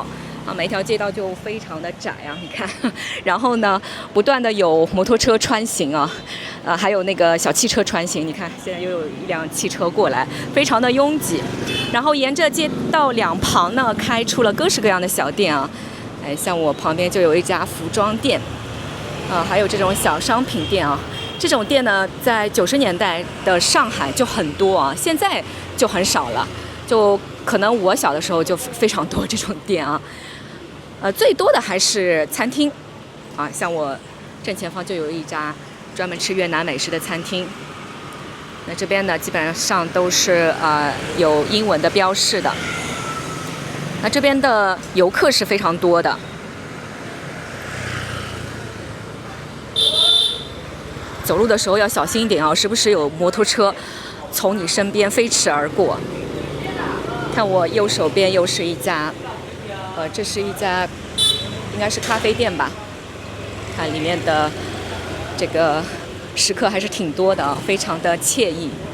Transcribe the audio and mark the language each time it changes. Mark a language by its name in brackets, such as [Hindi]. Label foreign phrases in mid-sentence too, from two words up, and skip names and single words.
[Chinese] 每一條街道就非常的窄啊，你看，然後呢，不斷的有摩托車穿行啊，還有那個小汽車穿行，你看，現在又有一輛汽車過來，非常的擁擠。然後沿着街道兩旁呢，開出了各式各樣的小店啊，哎，像我旁邊就有一家服裝店，還有這種小商品店啊。這種店呢，在90年代的上海就很多啊，現在就很少了，就可能我小的時候就非常多這種店啊。最多的還是餐廳，啊，像我正前方就有一家專門吃越南美食的餐廳。那這邊呢，基本上都是有英文的標示的。那這邊的遊客是非常多的。走路的時候要小心一點啊，時不時有摩托車從你身邊飛馳而過。看我右手邊又是一家。這是一家應該是咖啡店吧，看裡面的這個食客還是挺多的啊，非常的愜意。